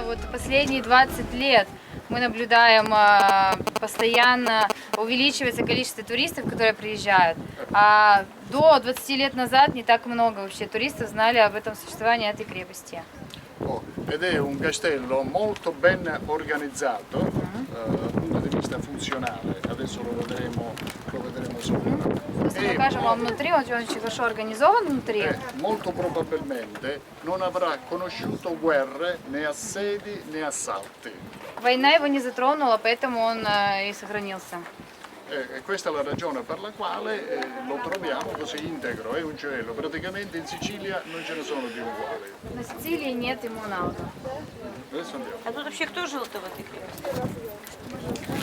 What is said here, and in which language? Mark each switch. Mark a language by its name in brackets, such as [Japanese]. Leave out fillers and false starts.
[Russian] последние 20 лет мы наблюдаем постоянно увеличивается количество туристов, которые приезжают. А до 20 лет назад не так много вообще туристов знали об этом существовании этой крепости. [Italian] Ed è un castello molto ben organizzato dal punto di vista funzionale, adesso lo vedremo sopra. [Russian] Если мы покажем вам внутри, он очень хорошо организован внутри. [Italian] Molto probabilmente non avrà conosciuto guerre, né assedi né assalti. [Russian] Война его не затронула, поэтому он и сохранился. [Italian] E questa è la ragione per la quale lo troviamo così integro, è un gioiello, praticamente in Sicilia non ce ne sono più uguali. [Russian] На Сицилии нет ему аналога. [Italian] Adesso andiamo. [Russian] А тут вообще кто жил-то в этой крепости?